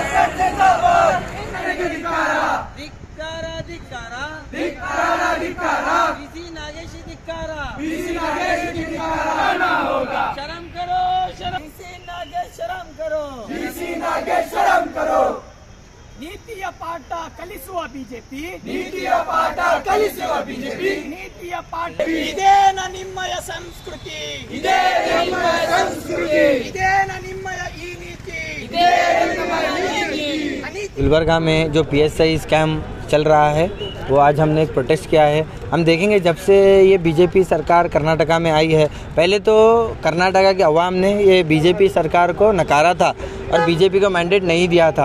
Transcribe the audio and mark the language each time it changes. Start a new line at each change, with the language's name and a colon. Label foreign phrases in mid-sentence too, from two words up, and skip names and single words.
Hindi: शर्म करो, शर्म करो।
Kannada: ನೀತಿಯ ಪಾಠ ಕಲಿಸುವ ಬಿಜೆಪಿ, ನೀತಿಯ ಪಾಠ ಇದೇನ ನಿಮ್ಮಯ ಸಂಸ್ಕೃತಿ, ಇದೇನ ನಿಮ್ಮಯ ಈ ನೀತಿ,
Hindi: गुलबर्गा में जो
English: PSI scam
Hindi: चल रहा है वो आज हमने एक प्रोटेस्ट किया है। हम देखेंगे जब से ये बीजेपी सरकार कर्नाटका में आई है, पहले तो कर्नाटका के अवाम ने ये बीजेपी सरकार को नकारा था और बीजेपी को मैंडेट नहीं दिया था।